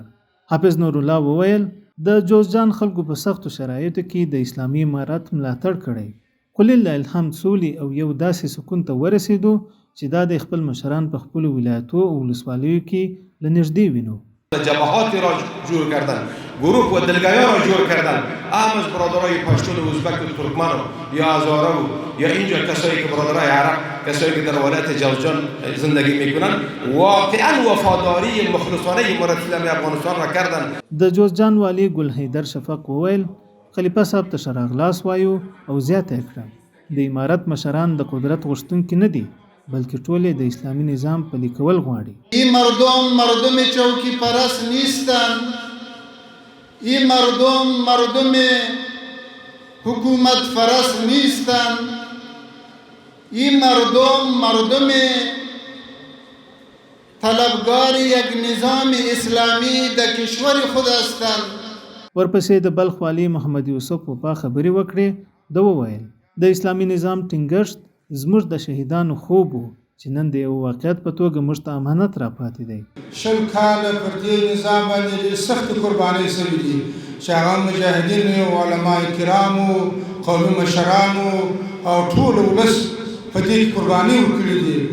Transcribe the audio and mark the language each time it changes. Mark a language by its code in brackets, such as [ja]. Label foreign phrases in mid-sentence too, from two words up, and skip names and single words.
[ps] حافظ نور الله وویل د جوزجان خلکو په سختو شرایطو کې د اسلامي امارت ملاتړ کړی، خو [ar] لله الحمد [ps] سولې او یو داسې سکون ته ورسېدو چې دا د خپل مشران په خپلو ولایتو او ولسوالیو کې له نږدې وینو. [fa] جبهاتی را جور کردن، گروه و دلگایا را جور کردن، هم از برادرای پشتون و ازبک و ترکمن یا هزاره یا اینجا کسایی که برادرای عرب، کسایی که در ولایت جوزجان زندگی میکنن، واقعا وفاداری مخلصانه امارت اسلامی افغانستان را کردن. [ps] د جوزجان والی ګل حیدر شفق وویل خلیفه صاحب ته ښه راغلاست وایو او زیاته یې کړه د امارت مشران د قدرت غوښتونکي نه دي بلکې ټول د اسلامی نظام پلي کول غواړي. [fa] این مردم چوکی پرست نیستند، این مردم حکومت پرست نیستند، این مردم طلبگار یک نظام اسلامی در کشور خود هستند. [ps] ورپسې د بلخ والی محمد یوسف وفا خبرې وکړې. د وویل د اسلامی نظام ټینګښت زموږ د شهیدانو خوب و چې نن د یو واقعیت په توګه موږ ته امانت را پاتې دی. شل کاله پر دې نظام باندې ډېرې سختې قربانۍ شوي دي چې هغه مجاهدین او علما کرامو، قومي مشرانو او ټول ولس په دې قربانۍ ورکړي دي.